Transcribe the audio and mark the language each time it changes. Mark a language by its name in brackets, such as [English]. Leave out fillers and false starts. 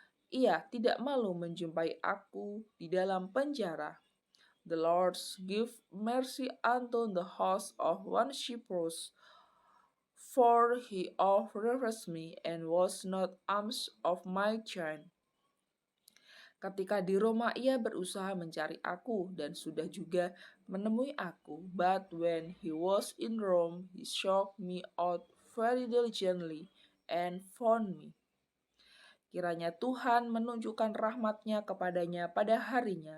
[Indonesian] Ia tidak malu menjumpai aku di dalam penjara. [English] The Lord give mercy unto the house of Onesiphorus, for he oft refreshed me and was not arms of my chain. [Indonesian] Ketika di Roma ia berusaha mencari aku dan sudah juga menemui aku. [English] But when he was in Rome, he sought me out very diligently and found me. [Indonesian] Kiranya Tuhan menunjukkan rahmat-Nya kepadanya pada harinya.